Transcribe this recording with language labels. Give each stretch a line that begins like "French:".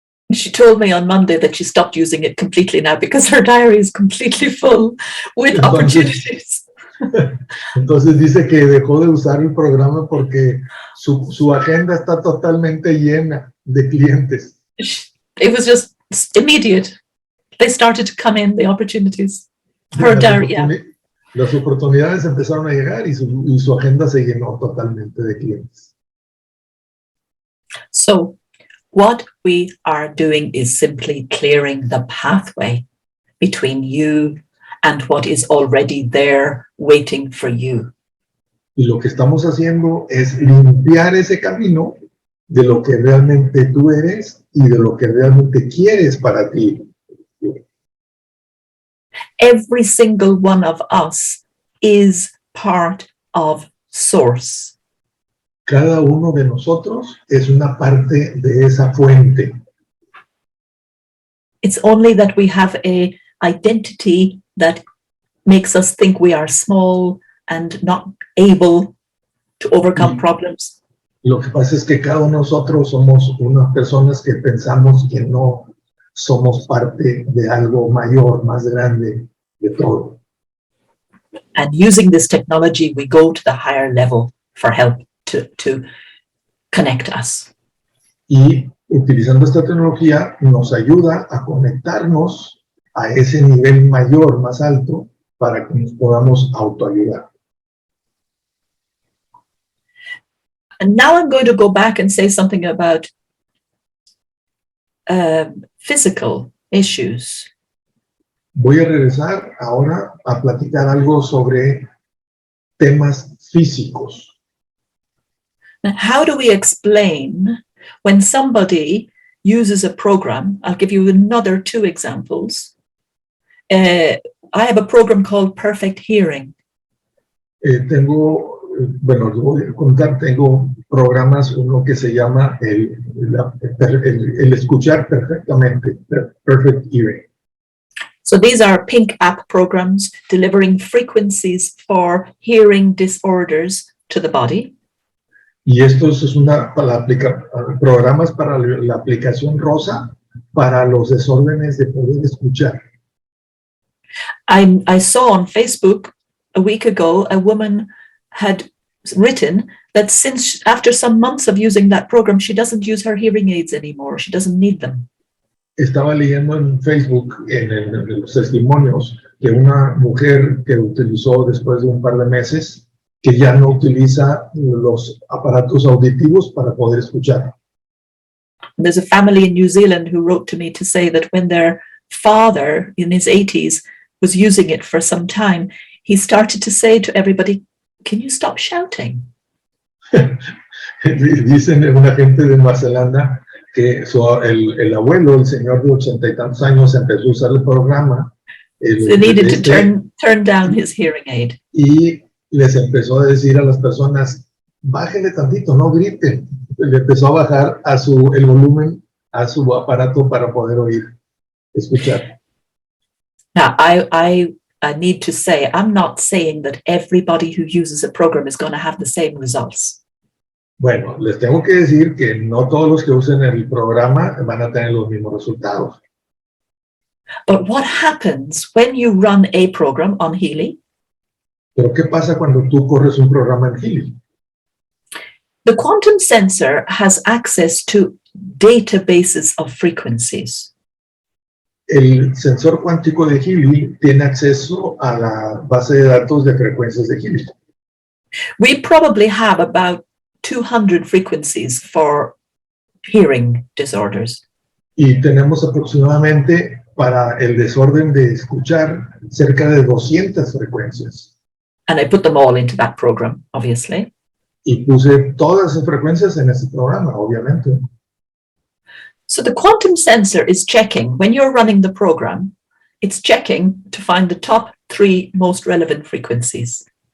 English: She told me on Monday that she stopped using it completely now because her diary is completely full with opportunities.
Spanish: Entonces dice que dejó de usar el programa porque su agenda está totalmente llena de clientes.
English: It was just immediate. They started to come in, the opportunities. Her diary, yeah.
Spanish: Las oportunidades empezaron a llegar y su agenda se llenó totalmente de clientes.
English: So what we are doing is simply clearing the pathway between you and what is already there waiting for you.
Spanish: Y lo que estamos haciendo es limpiar ese camino de lo que realmente tú eres y de lo que realmente quieres para ti.
English: Every single one of us is part of Source.
Spanish: Cada uno de nosotros es una parte de esa fuente.
English: It's only that we have a identity that makes us think we are small and not able to overcome problems.
Spanish: Lo que pasa es que cada uno de nosotros somos unas personas que pensamos que no somos parte de algo mayor, más grande de todo.
English: And using this technology, we go to the higher level for help to connect us.
Spanish: Y utilizando esta tecnología nos ayuda a conectarnos a ese nivel mayor, más alto, para que nos podamos autoayudar.
English: And now I'm going to go back and say something about physical issues.
Spanish: Voy a regresar ahora a platicar algo sobre temas físicos.
English: Now, how do we explain when somebody uses a program? I'll give you another 2 examples. I have a program called Perfect Hearing.
Spanish: Tengo programas, uno que se llama el escuchar perfectamente, Perfect Hearing.
English: So these are pink app programs delivering frequencies for hearing disorders to the body.
Spanish: Y estos es programas para la aplicación rosa para los desórdenes de poder escuchar.
English: I saw on Facebook a week ago, a woman had written that since after some months of using that program, she doesn't use her hearing aids anymore. She doesn't need them.
Spanish: Estaba leyendo en Facebook, en los testimonios, que una mujer que utilizó después de un par de meses, que ya no utiliza los aparatos auditivos para poder escuchar.
English: There's a family in New Zealand who wrote to me to say that when their father in his 80s was using it for some time, he started to say to everybody, "Can you stop shouting?"
Spanish: Dicen una gente de Nueva Zelanda que el abuelo, el señor de 80 y tantos años, empezó a usar el programa.
English: So he needed to turn down his hearing aid.
Spanish: Y les empezó a decir a las personas, bájenle tantito, no griten. Le empezó a bajar el volumen a su aparato para poder escuchar.
English: Now, I need to say, I'm not saying that everybody who uses a program is going to have the same results.
Spanish: Bueno, les tengo que decir que no todos los que usen el programa van a tener los mismos resultados.
English: But what happens when you run a program on healing?
Spanish: Pero ¿qué pasa cuando tú corres un programa en healing?
English: The quantum sensor has access to databases of frequencies.
Spanish: El sensor cuántico de healing tiene acceso a la base de datos de frecuencias de healing.
English: We probably have about 200 frequencies for hearing disorders.
Spanish: Y tenemos aproximadamente para el desorden de escuchar cerca de 200 frecuencias.
English: And I put them all into that program, obviously.
Spanish: Y puse todas esas frecuencias en ese programa, obviamente.
English: So the quantum sensor is checking, when you're running the program, it's checking to find the top 3 most relevant frequencies.